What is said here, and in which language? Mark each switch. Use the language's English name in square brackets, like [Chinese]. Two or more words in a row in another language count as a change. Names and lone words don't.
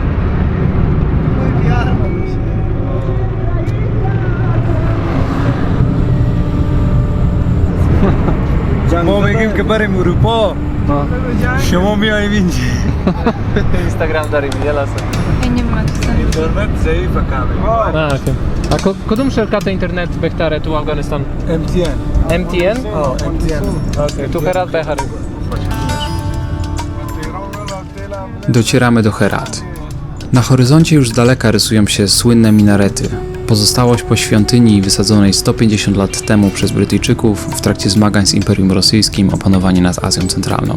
[Persian] ما میگیم که بریم اروپا، شما میاییم اینجا. اینستاگرام داریم یه لحظه. [Polish] Ja nie wiem, jak to jest. [Persian] اینترنت ضعیفه کامل. اوکی. کدوم شرکت اینترنت بهتره تو افغانستان؟ MTN. اوکی. تو هرات بهتره. [Polish] Docieramy do Herat. Na horyzoncie już z daleka rysują się słynne minarety. Pozostałość po świątyni wysadzonej 150 lat temu przez Brytyjczyków w trakcie zmagań z Imperium Rosyjskim o panowanie nad Azją Centralną.